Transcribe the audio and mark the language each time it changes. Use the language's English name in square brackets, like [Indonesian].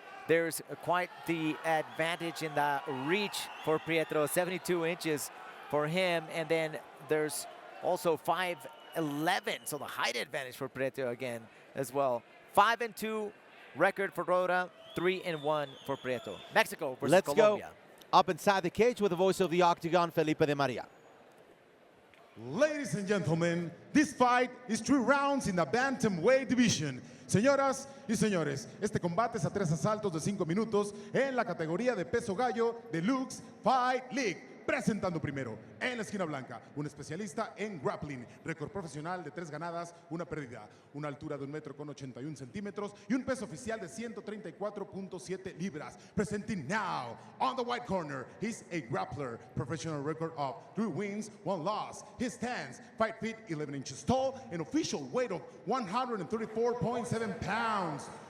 [English] There's quite the advantage in the reach for Prieto, 72 inches for him, and then there's also 5'11", so the height advantage for Prieto again as well. 5-2 record for Roura, 3-1 for Prieto. Mexico versus Colombia. Go up inside the cage with the voice of the octagon, Felipe de Maria. Ladies and gentlemen, this fight is 3 rounds in the bantamweight division. [Spanish] Señoras y señores, este combate es a 3 asaltos de 5 minutos en la categoría de peso gallo Deluxe Fight League. Presentando primero, en la esquina blanca, un especialista en grappling, récord profesional de 3 ganadas, 1 pérdida, una altura de 1,81 m y un peso oficial de 134.7 libras. [English] Presenting now, on the white corner, he's a grappler, professional record of 3 wins, 1 loss. He stands 5 feet 11 inches tall, an official weight of 134.7 pounds.